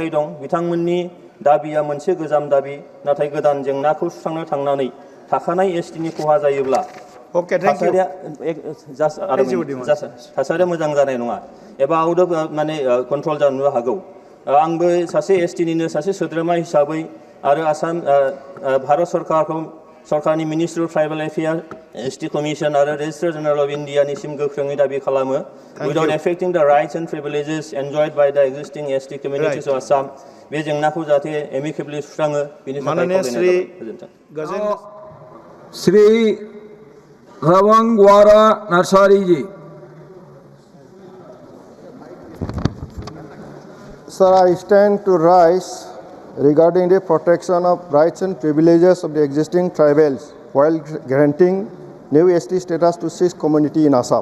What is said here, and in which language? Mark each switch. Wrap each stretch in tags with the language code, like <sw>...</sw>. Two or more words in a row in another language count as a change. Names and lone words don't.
<brx>दं बिथांमोननि दाबिया मोनसे गोजाम दाबि नाथाय गोदान जेंनाखौ सुस्रांनो थांनानै थाखानाय STनि खहा जायोब्ला थासारिया मोजां जानाय नङा एबा</brx> <en>out of</en> <brx>माने कन्ट्रोल जानो हागौ आंबो सासे एसटि निनो सासे सोद्रोमा हिसाबै आरो आसाम भारत सरकारनि मिनिस्ट्रि अफ ट्राइबल एफेयार एसटि कमिसन आरो रेजिस्ट्रार जेनेरेल अफ इन्डिया निसिम गोख्रोङै दाबि खालामो</brx> <en>without affecting the rights and privileges enjoyed by the existing ST communities of Assam</en> <brx>बे जेंनाखौ जाहाथे एमिकेबली सुस्राङो बेनि थाखाय खावलायनाय जाबाय श्री रवंगवारा नर्सरी जी</brx> <en>Sir, I stand to rise regarding the protection of rights and privileges of the existing tribals while granting new ST status to 6 community in Assam.</en>